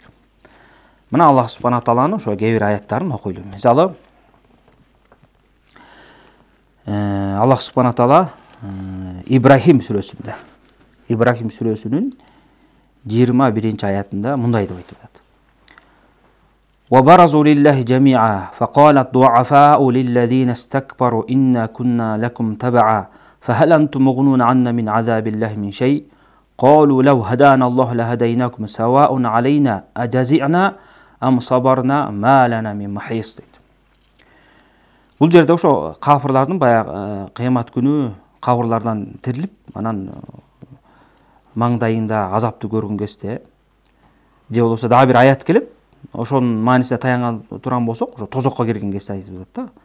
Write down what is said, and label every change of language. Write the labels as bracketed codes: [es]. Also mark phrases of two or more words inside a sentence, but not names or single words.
[ky] Мына Аллах субхана тааланын ошо кээ бир аяттарын окуйлу. Мисалы, Аллах субхана таала Ибрахим сүрөсүндө, Ибрахим сүрөсүнүн 21 аятында мындай деп айтып атат. [ar] وَبَرَزُوا لِلَّهِ جَمِيعًا فَقَالَ الضُّعَفَاءُ لِلَّذِينَ اسْتَكْبَرُوا إِنَّا كُنَّا لَكُمْ تَبَعًا فَهَلْ أَنْتُمْ مُغْنُونَ عَنَّا مِنْ عَذَابِ اللَّهِ مِنْ شَيْءٍ قَالُوا لَوْ هَدَانَا اللَّهُ لَهَدَيْنَاكُمْ سَوَاءٌ عَلَيْنَا أَجَزِعْنَا أَمْ صَبَرْنَا مَا لَنَا مِنْ مَحِيصٍ дейт. [ky] Бул жерде ошо кафырлардын баягы кыямат күнү кабырлардан тирилип, анан маңдайында азапты көргөн кезде, же болбосо дагы бир аят келет. Ошонун маанисине таянган турган болсок, ошо тозокко кирген кезде айтып атат да.